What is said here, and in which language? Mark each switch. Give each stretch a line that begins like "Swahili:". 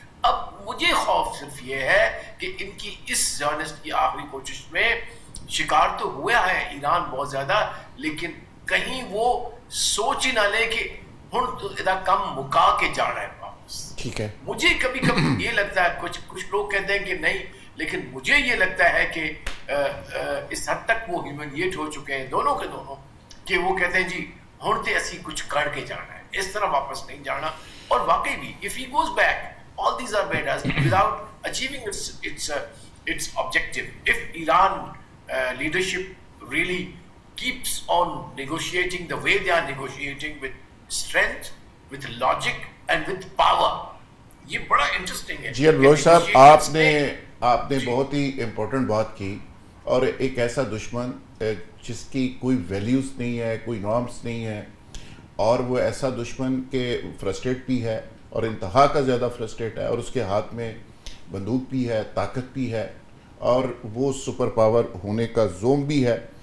Urdu: اب مجھے خوف صرف یہ ہے کہ ان کی اس زیونسٹ کی آخری کوشش میں شکار تو ہوا ہے ایران بہت زیادہ, لیکن کہیں وہ سوچ ہی نہ لے کہ
Punjabi: ہن تو ادا کم مکا کے جانا ہے
Urdu: واپس. ٹھیک ہے, مجھے کبھی کبھی یہ لگتا ہے, کچھ لوگ کہتے ہیں کہ نہیں, لیکن مجھے یہ لگتا ہے کہ اس حد تک وہ ہیومنیٹ ہو چکے ہیں دونوں کے دونوں کہ وہ کہتے ہیں جی
Punjabi: ہن تے اسی کچھ کر کے جانا ہے,
Urdu: اس طرح واپس نہیں جانا. اور واقعی بھی
English: if he goes back, all these are measures without achieving its objective. If Iran leadership really keeps on negotiating the way they are negotiating, with strength, with logic and with power,
Urdu: یہ بڑا interesting ہے. جی بلوچ صاحب, آپ نے بہت ہی important بات کی, اور ایک ایسا دشمن جس کی کوئی ویلیوز نہیں ہے, کوئی نارمز نہیں ہے, اور وہ ایسا دشمن کہ فرسٹریٹ بھی ہے اور انتہا کا زیادہ فرسٹریٹ ہے, اور اس کے ہاتھ میں بندوق بھی ہے, طاقت بھی ہے, اور وہ سپر پاور ہونے کا زوم بھی ہے.